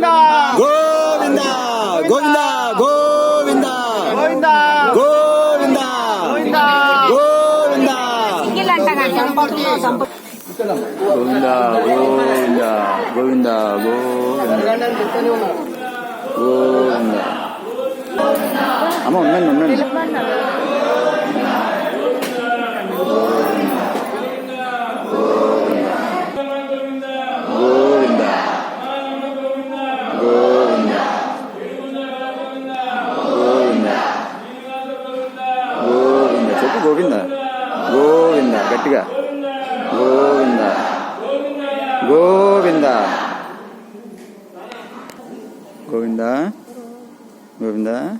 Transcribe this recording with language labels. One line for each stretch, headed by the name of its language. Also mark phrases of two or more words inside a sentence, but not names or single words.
Telugu: गोविंद गोविंद गोविंद गोविंद गोविंद गोविंद गोविंद गोविंद गोविंद गोविंद అమ్మ ఉండండి ఉండండి గోవింద గోవింద గోవింద గోవింద చెప్పు గోవింద గోవింద గట్టిగా గోవింద గోవింద గోవింద గోవింద